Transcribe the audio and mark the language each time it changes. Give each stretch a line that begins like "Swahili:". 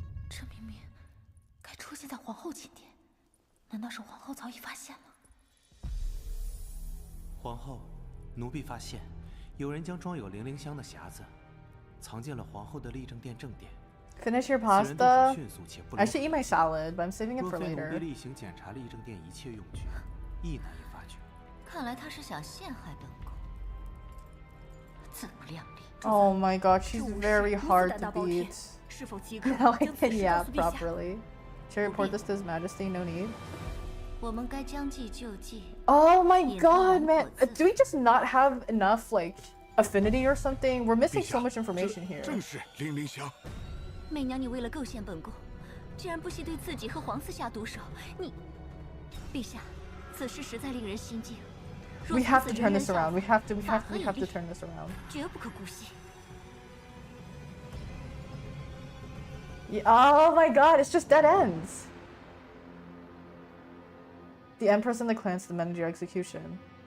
Chinese: 这明明该出现在皇后寝殿，难道是皇后早已发现了？皇后，奴婢发现有人将装有零灵香的匣子藏进了皇后的立正殿正殿。
English: Finish your pasta. I should eat my salad, but I'm saving it for later.
Chinese: 奴婢例行检查立正殿一切用具，亦难以发觉。看来他是想陷害本宫，自不量力。
English: Oh my god, she's very hard to beat. Now I can yap properly. Should I report this to His Majesty? No need.
Chinese: 我们该将计就计。
English: Oh my god, man! Do we just not have enough like affinity or something? We're missing so much information here.
Chinese: 正是零灵香。媚娘，你为了构陷本宫，竟然不惜对自己和皇嗣下毒手，你，陛下，此事实在令人心惊。
English: We have to turn this around. We have to turn this around.
Chinese: 绝不可姑息。
English: Yeah, oh my god, it's just dead ends. The Empress and the clans to manage your execution.